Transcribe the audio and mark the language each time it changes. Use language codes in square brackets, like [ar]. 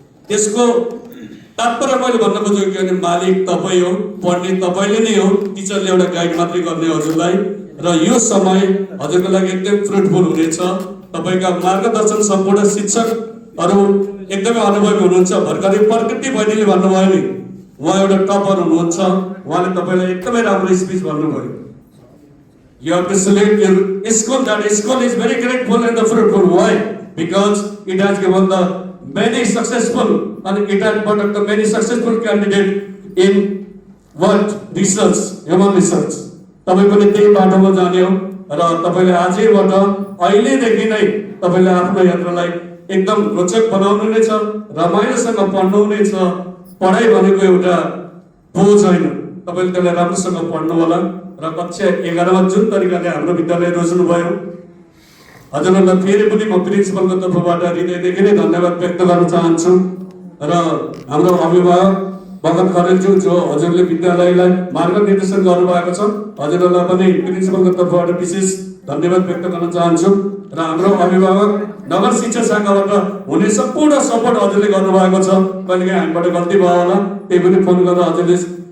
[ne] त्यसको तात्पर्य मैले भन्न खोजेको के भने मालिक तपाईँ हो, पढ्ने तपाईँले नै हो, टिचरले एउटा गाइड मात्रै गर्ने हजुरलाई। र यो समय हजुरको लागि एकदम फ्रुटफुल हुनेछ। तपाईँका मार्गदर्शन सम्पूर्ण शिक्षकहरू एकदमै अनुभवी हुनुहुन्छ। भर्खरै प्रकृति बहिनीले भन्नुभयो नि, उहाँ एउटा टपर हुनुहुन्छ, उहाँले तपाईँलाई एकदमै राम्रो स्पिच भन्नुभयो। [en] You have to select your school. That school is very grateful and fruitful. Why? Because it has given the many successful and it has brought up the many successful candidate in what research, human research. [ne] तपाईं पनि त्यही बाटोमा जाने हो र तपाईले आजैबाट अहिलेदेखि नै तपाईले आफ्नो यात्रालाई एकदम रोचक बनाउनु नै छ, रमाइलोसँग पढ्नु नै छ। पढाइ भनेको एउटा बोझ होइन, तपाईले त्यसलाई राम्रोसँग पढ्नु होला र कक्षा 11मा जुन तरिकाले हाम्रो विद्यालय रोज्नुभयो हजुरहरूलाई फेरि पनि म प्रिन्सिपलको तर्फबाट हृदयदेखि नै धन्यवाद व्यक्त गर्न चाहन्छु र हाम्रो अभिभावक भगत खरेलज्यू जो हजुरले विद्यालयलाई मार्गनिर्देशन गर्नुभएको छ हजुरहरूलाई पनि प्रिन्सिपलको तर्फबाट विशेष धन्यवाद व्यक्त गर्न चाहन्छु र हाम्रो अभिभावक नगर शिक्षा शाखाबाट हुने सम्पूर्ण सपोर्ट हजुरले गर्नुभएको छ कहिलेकाहीँ हामीबाट गल्ती भयो होला त्यही पनि फोन गरेर हजुरले